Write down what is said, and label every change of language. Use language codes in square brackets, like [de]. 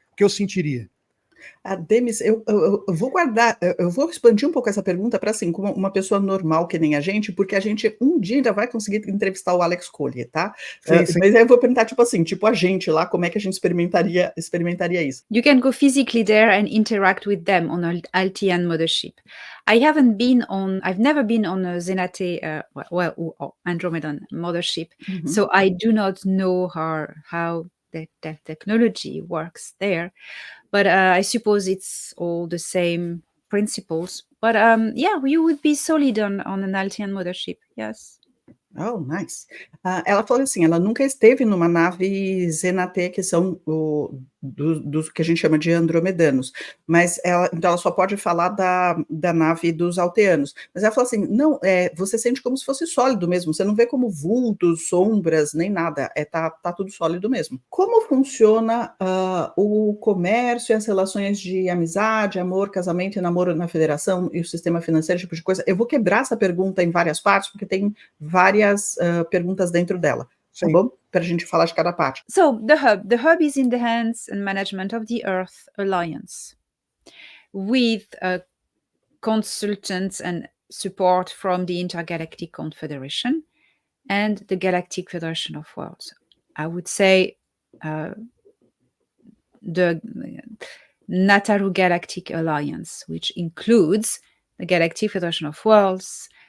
[pt] O que eu sentiria? Demis, eu vou guardar, eu vou expandir um pouco essa pergunta para assim, como uma pessoa normal que nem a gente, porque a gente um dia ainda vai conseguir entrevistar o Alex Kohler, tá? Sim. Mas aí eu vou perguntar, tipo assim, tipo a gente lá, como é que a gente experimentaria isso? [en] You can go physically there and interact with them on an Altian mothership. I've never been on a Zenate, or Andromedan mothership, so I do not know how the technology works there. But I suppose it's all the same principles. But yeah, you would be solid on an Altian mothership, yes. Oh, nice. [pt] Ela falou assim, ela nunca esteve numa nave Zenate, que são dos que a gente chama de andromedanos, mas então ela só pode falar da nave dos alteanos. Mas ela falou assim, não, você sente como se fosse sólido mesmo, você não vê como vultos, sombras, nem nada, tá tudo sólido mesmo. Como funciona o comércio e as relações de amizade, amor, casamento e namoro na Federação e o sistema financeiro, esse tipo de coisa? Eu vou quebrar essa pergunta em várias partes, porque tem várias perguntas dentro dela, tá bom? Para a gente falar de cada parte. [en] So, the hub is in the hands and management of the Earth Alliance, with consultants and support from the Intergalactic Confederation and the Galactic Federation of Worlds. I would say the Nataru Galactic Alliance, which includes the Galactic Federation of Worlds,